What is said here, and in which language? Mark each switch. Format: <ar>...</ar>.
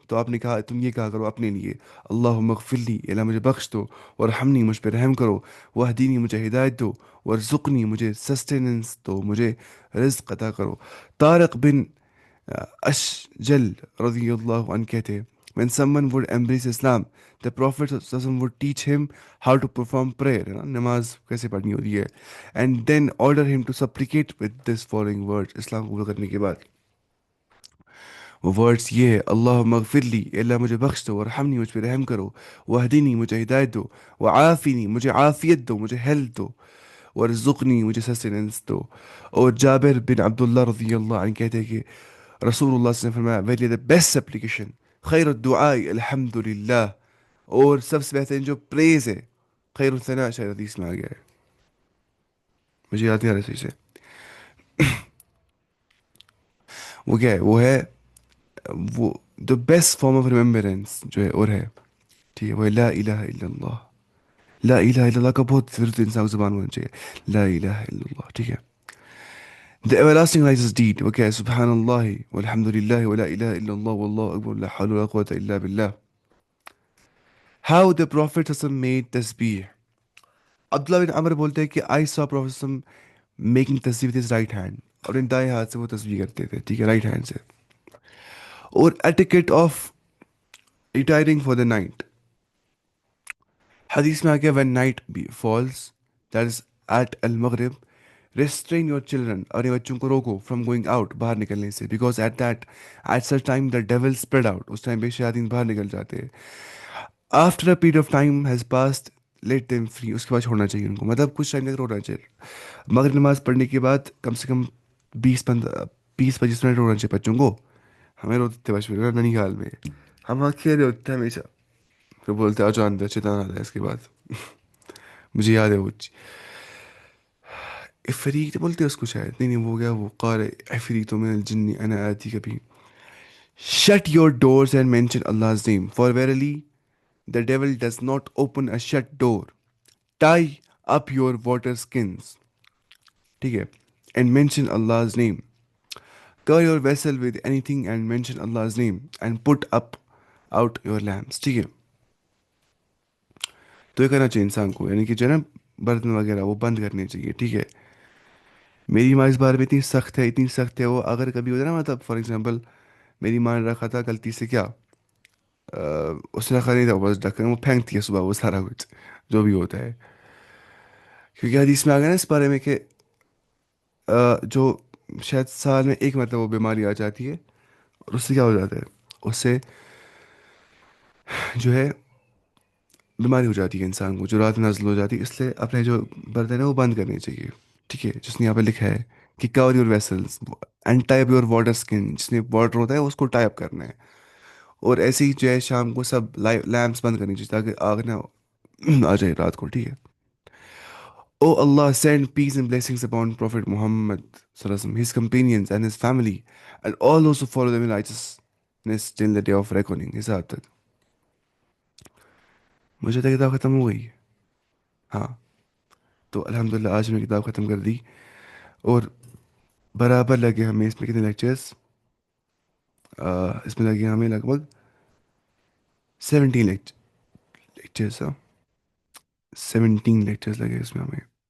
<ur>تو آپ نے کہا تم یہ کہا کرو اپنے لیے.</ur> <ar>اللہم اغفر لی</ar> <ur>اللہ مجھے بخش دو ورحمنی مجھ پہ رحم کرو وحدینی مجھے ہدایت دو ورزقنی مجھے سسٹیننس دو مجھے رزق عطا کرو.</ur> <en>Tariq bin Ashjal رضی اللہ عنہ کہتے when someone would embrace Islam, the Prophet ﷺ would teach him how to perform prayer,</en> <ur>نماز کیسے پڑھنی ہوتی ہے,</ur> <en>and then order him to supplicate with this following words.</en> <ur>اسلام قبول کرنے کے بعد وہ ورڈس یہ ہے.</ur> <ar>اللہم اغفر لی</ar> <ur>اللہ مجھے بخش دو ورحمنی مجھ پہ رحم کرو وحدینی مجھے ہدایت دو وعافینی مجھے عافیت دو مجھے ہیلتھ دو ورزقنی مجھے سسٹیننس دو. اور جابر بن عبداللہ رضی اللہ عنہ کہتے ہیں کہ رسول اللہ صلی اللہ علیہ وسلم نے فرمایا</ur> <en>very the best application</en> <ar>خیر الدعاء الحمد للہ.</ar> <ur>اور سب سے بہترین جو پریز ہے</ur> <ar>خیر الثناء</ar> <ur>شاید حدیث میں آ گیا ہے مجھے یاد نہیں آ رہا صحیح سے وہ کیا ہے. وہ ہے وہ</ur> <en>the best form of remembrance</en> <ur>جو ہے اور ہے ٹھیک ہے وہ ہے</ur> <ar>لا الہ الا اللہ.</ar> <ur>لا الہ الا اللہ کا بہت ضرورت انسان کو زبان ہونا چاہیے.</ur> <ar>لا الہ الا اللہ.</ar> <ur>ٹھیک ہے.</ur> <en>The everlasting righteous deed</en> <ur>وہ کیا ہے.</ur> <ar>سبحان اللہ والحمد للہ ولا الہ الا اللہ واللہ اکبر لا حول ولا قوة الا باللہ.</ar> <en>How the Prophet ﷺ made tasbih.</en> <ur>عبداللہ بن عمر بولتے ہیں کہ</ur> <en>I saw Prophet ﷺ making tasbih with his right hand.</en> <ur>اور ان دائیں ہاتھ سے وہ تسبیح کرتے تھے ٹھیک ہے رائٹ ہینڈ سے. اور</ur> <en>etiquette of retiring for the night.</en> <ur>حدیث میں آ گیا</ur> <en>when night falls that is at المغرب restrain your children</en> <ur>اپنے بچوں کو روکو</ur> <en>from going out</en> <ur>باہر نکلنے سے</ur> <en>because at such time the devil spread out</en> <ur>اس time پہ شیاطین باہر نکل جاتے ہیں.</ur> <en>after a period of time has passed let them free</en> <ur>اس کے بعد چھوڑنا چاہیے ان کو مطلب کچھ ٹائم تک روکنا چاہیے. مغرب نماز پڑھنے کے بعد کم سے کم 20-25 منٹ روکنا چاہیے بچوں کو. ہمیں روتے تھے بچپن میں ننی حال میں ہم وہاں کھیلے ہوتے تھے ہمیشہ پھر بولتے آ جو اندر شیطان آتا ہے اس کے بعد مجھے یاد ہے وہ عفریت بولتے اس کو شاید نہیں وہ گیا وہ</ur> <ar>قال عفریت من الجن انا آتی</ar> <ur>کبھی.</ur> <en>shut your doors and mention Allah's name for verily the devil does not open a shut door. tie up your water skins</en> <ur>ٹھیک ہے</ur> <en>and mention Allah's name. cover your vessel with anything and mention Allah's name and put up out your lamps.</en> <ur>ٹھیک ہے. تو یہ کرنا چاہیے انسان کو یعنی کہ جو ہے نا برتن وغیرہ وہ بند کرنے چاہیے. ٹھیک ہے. میری ماں اس بارے میں اتنی سخت ہے وہ اگر کبھی ہوتا ہے نا مطلب فار ایگزامپل میری ماں نے رکھا تھا غلطی سے کیا اس نے رکھا نہیں تھا بس ڈھکن وہ پھینکتی ہے صبح وہ سارا کچھ جو بھی ہوتا ہے کیونکہ حدیث میں آ گیا نا اس بارے میں کہ جو شاید سال میں ایک مرتبہ وہ بیماری آ جاتی ہے اور اس سے کیا ہو جاتا ہے اس سے جو ہے بیماری ہو جاتی ہے انسان کو جو رات نازل ہو جاتی ہے. اس لیے اپنے جو برتن ہیں وہ بند کرنے چاہیے. ٹھیک ہے. جس نے یہاں پہ لکھا ہے کہ</ur> <en>cover your vessels and type your water skin</en> <ur>جس میں واٹر ہوتا ہے اس کو ٹائپ کرنا ہے. اور ایسے ہی جو ہے شام کو سب لیمپس بند کرنی چاہیے تاکہ آگ نہ آ جائے رات کو. ٹھیک ہے.</ur> <en>O Allah send peace and blessings upon Prophet Muhammad صلی اللہ علیہ وسلم, his companions and his family and all those who follow them in righteousness till the day of reckoning.</en> <ur>اس حد تک مجھے تو کتاب ختم ہو گئی. ہاں تو الحمدللہ آج میں کتاب ختم کر دی اور برابر لگے ہمیں اس میں کتنے لیکچرز اس میں لگے ہمیں لگ بھگ 17 لیکچرز 17 لیکچرز لگے اس میں ہمیں.</ur>